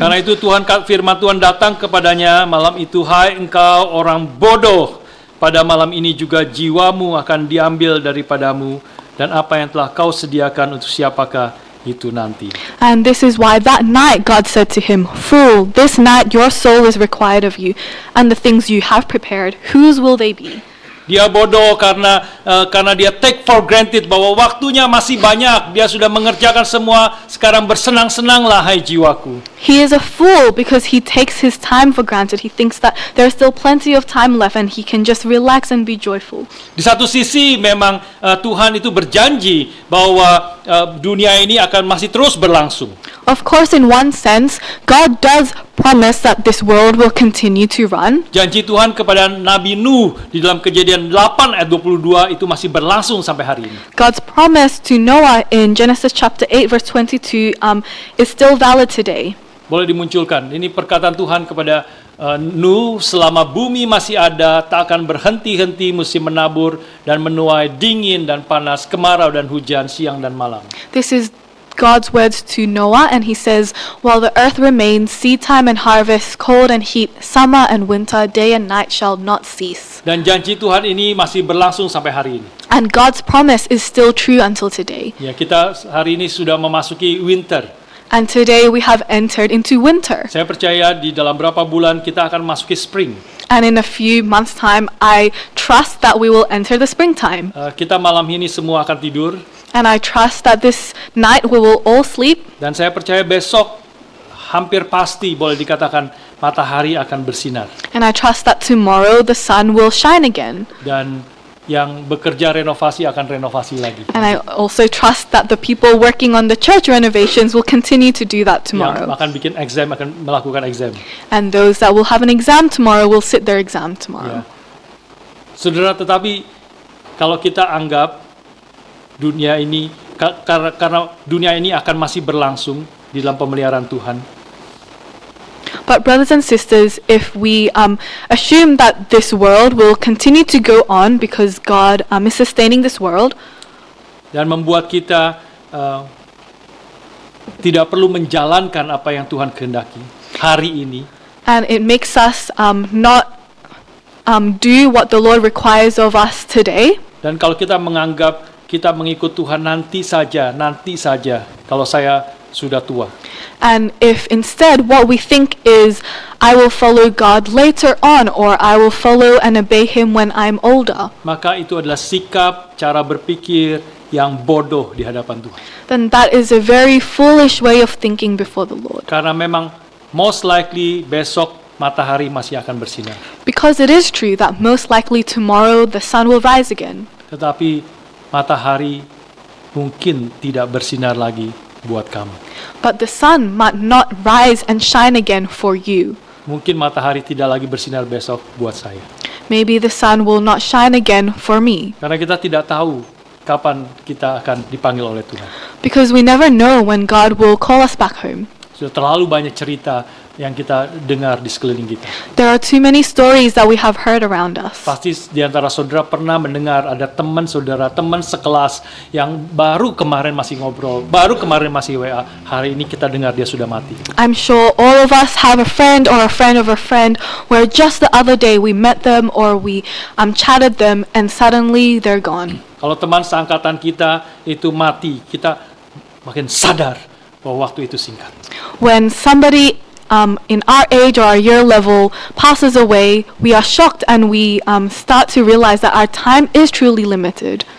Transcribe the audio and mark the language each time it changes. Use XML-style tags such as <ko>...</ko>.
<id>Karena itu firman Tuhan datang kepadanya malam itu, "Hai engkau orang bodoh, pada malam ini juga jiwamu akan diambil daripadamu, dan apa yang telah kau sediakan untuk siapakah itu nanti."</id> <en>And this is why that night God said to him, "Fool, this night your soul is required of you, and the things you have prepared, whose will they be?"</en> <id>Dia bodoh karena dia</id> <en>take for granted</en> <id>bahwa waktunya masih banyak. Dia sudah mengerjakan semua, sekarang bersenang-senanglah hai jiwaku.</id> <en>He is a fool because he takes his time for granted. He thinks that there's still plenty of time left and he can just relax and be joyful.</en> <id>Di satu sisi memang Tuhan itu berjanji bahwa dunia ini akan masih terus berlangsung.</id> <en>Of course, in one sense, God does promise that this world will continue to run.</en> <id>Janji Tuhan kepada Nabi Nuh di dalam Kejadian 8 ayat 22 itu masih berlangsung sampai hari ini.</id> <en>God's promise to Noah in Genesis chapter 8 verse 22 is still valid today.</en> <id>Boleh dimunculkan. Ini perkataan Tuhan kepada Nuh, selama bumi masih ada, tak akan berhenti-henti musim menabur dan menuai, dingin dan panas, kemarau dan hujan, siang dan malam.</id> <en>This is God's words to Noah, and he says, "While the earth remains, seed time and harvest, cold and heat, summer and winter, day and night shall not cease."</en> <id>Dan janji Tuhan ini masih berlangsung sampai hari ini.</id> <en>And God's promise is still true until today.</en> <id>Ya, kita hari ini sudah memasuki winter.</id> <en>And today we have entered into winter.</en> <id>Saya percaya di dalam berapa bulan kita akan masuki spring.</id> <en>And in a few months' time, I trust that we will enter the springtime.</en> <id>Kita malam ini semua akan tidur.</id> <en>And I trust that this night we will all sleep.</en> <id>Dan saya percaya besok hampir pasti boleh dikatakan matahari akan bersinar.</id> <en>And I trust that tomorrow the sun will shine again.</en> <id>Dan yang bekerja renovasi akan renovasi lagi.</id> <en>And I also trust that the people working on the church renovations will continue to do that</en> <id>Yang</id> <en>tomorrow.</en> <id>akan bikin exam akan melakukan exam.</id> <en>And those that will have an exam tomorrow will sit their exam tomorrow. Ya.</en> <id>Saudara, tetapi kalau kita anggap dunia ini karena dunia ini akan masih berlangsung di dalam pemeliharaan Tuhan.</id> <en>But brothers and sisters, if we assume that this world will continue to go on because God is sustaining this world,</en> <id>Dan membuat kita tidak perlu menjalankan apa yang Tuhan kehendaki hari ini.</id> <en>And it makes us not do what the Lord requires of us today.</en> <id>Dan kalau kita menganggap kita mengikut Tuhan nanti saja, kalau saya sudah tua.</id> <en>And if instead what we think is, I will follow God later on, or I will follow and obey Him when I'm older,</en> <id>Maka itu adalah sikap, cara berpikir yang bodoh di hadapan Tuhan.</id> <en>then that is a very foolish way of thinking before the Lord.</en> <id>Karena memang</id> <en>most likely</en> <id>besok matahari masih akan bersinar.</id> <en>Because it is true that most likely tomorrow the sun will rise again.</en> <id>Tetapi matahari mungkin tidak bersinar lagi buat kamu.</id> <en>But the sun might not rise and shine again for you.</en> <id>Mungkin matahari tidak lagi bersinar besok buat saya.</id> <en>Maybe the sun will not shine again for me.</en> <id>Karena kita tidak tahu kapan kita akan dipanggil oleh Tuhan.</id> <en>Because we never know when God will call us back home.</en> <id>Sudah terlalu banyak cerita yang kita dengar di sekeliling kita.</id> <en>There are too many stories that we have heard around us.</en> <id>Pasti di antara saudara pernah mendengar ada teman saudara, teman sekelas yang baru kemarin masih ngobrol, baru kemarin masih WA, hari ini kita dengar dia sudah mati.</id> <en>I'm sure all of us have a friend or a friend of a friend where just the other day we met them or we chatted them and suddenly they're gone.</en> <id>Kalau teman seangkatan kita itu mati, kita makin sadar bahwa waktu itu singkat.</id> <en>When somebody in our age or our year level passes away, we are shocked and we start to realize that our time is truly limited.</en>